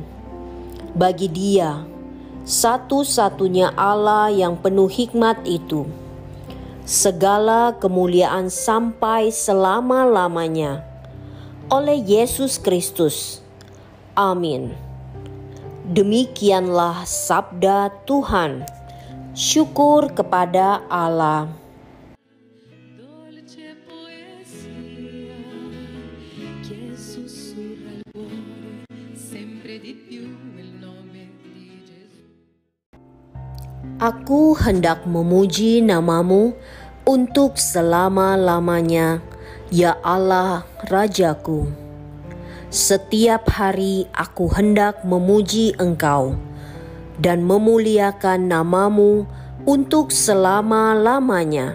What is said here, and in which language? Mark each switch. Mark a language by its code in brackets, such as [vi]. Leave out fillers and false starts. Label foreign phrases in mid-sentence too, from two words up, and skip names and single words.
[id] Bagi Dia, satu-satunya Allah yang penuh hikmat itu, segala kemuliaan sampai selama-lamanya oleh Yesus Kristus. Amin. Demikianlah sabda Tuhan. Syukur kepada Allah. [it] Dolce poesia che sussurra il cuore sempre di più il nome di Gesù. [id] Aku hendak memuji namamu untuk selama-lamanya, ya Allah Rajaku. Setiap hari aku hendak memuji Engkau dan memuliakan namamu untuk selama-lamanya.